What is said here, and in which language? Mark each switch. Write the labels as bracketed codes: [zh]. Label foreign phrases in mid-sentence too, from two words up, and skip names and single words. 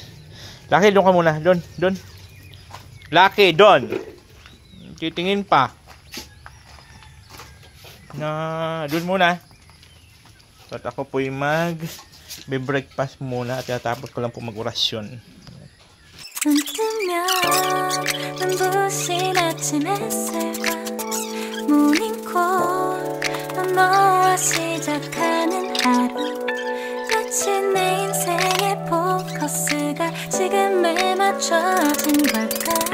[tl] Lucky, doon ka muna. Doon. Lucky, doon. Titingin pa. Doon muna. At ako po'y mag-breakfast muna at tatapos ko lang po mag-orasyon. [ko] 눈 뜨면 눈부신 아침 햇살과 모닝콜 너와 시작하는 하루 마치 내 인생의 포커스가 지금에 맞춰진 걸까